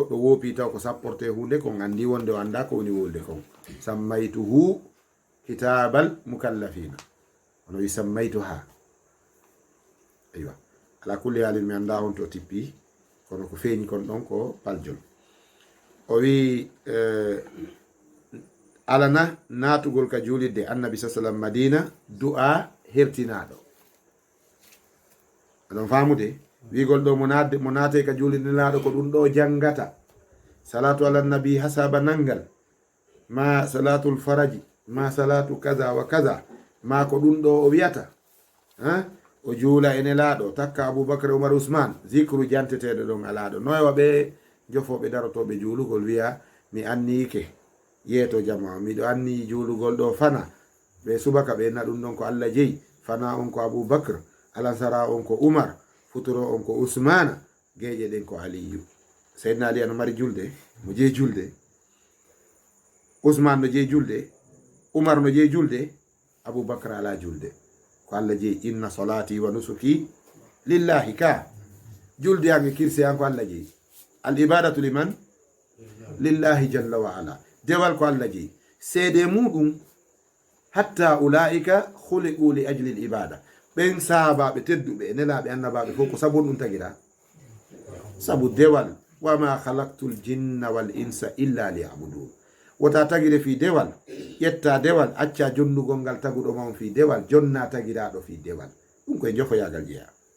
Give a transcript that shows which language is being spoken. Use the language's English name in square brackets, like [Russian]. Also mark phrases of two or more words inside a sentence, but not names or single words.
[Fula] goɗɗo wopi taw ko sapporte hunde ko andi wonde o anda ko woni wolde kon [Arabic] سميته كتاب المكلفين [Fula] ono wi sammaytuha aywa [Arabic] على كل حال [Fula] mi anda on to tippi kono ko feeñi kon ɗon ko paljol o wi alana natugol ka julidde annabi sallam madina du'a hertinaɗo aɗon famude wigol ɗo mo naate ka julidde laɗo ko ɗum ɗo jangata [Arabic] صلاة على النبي [Fula] hasaba nangal ma [Arabic] صلاة الفرج [Fula] ma [Arabic] صلاة كذا وكذا [Fula] ma ko ɗum ɗo o wiyata o juula ene laaɗo takka aboubacry oumar ousmane zicru janteteɗo ɗon alaɗo noywa ɓe jofoɓe darotoɓe juulugol wiya mi annike yeeto jama miɗo anni juulugol ɗo fana ɓe subaka ɓe na ɗum ɗon ko allah jeeyi fana on ko aboubacre alansara on ko oumar futuro on ko ousmana geeƴe ɗen ko aliyu seydna ali ano mari julde mo jeeyi julde ousmane no jeeyi julde oumar no jeeyi julde aboubacre ala julde ko allah jeeyi [Arabic] إن صلاتي ونسكي لله [Fula] ka julde yange kirse yan ko allah jeeyi [Arabic] العبادة لمن لله جل وعلا [Fula] dewal ko allah jeeyi seede muɗum [Arabic] حتى أولئك خلقوا لأجل العبادة [Fula] ɓen sahabaɓe tedduɓe nelaɓe annabaɓe fof ko sabu ɗum tagira sabu dewal [Arabic] وما خلقت الجن والإنس إلا ليعبدون [Fula] wota tagire fi dewal ƴetta dewal acca jonnugol ngal taguɗo ma on fi dewal jonna tagiraɗo fi dewal ɗum koye jofoyagal jeeya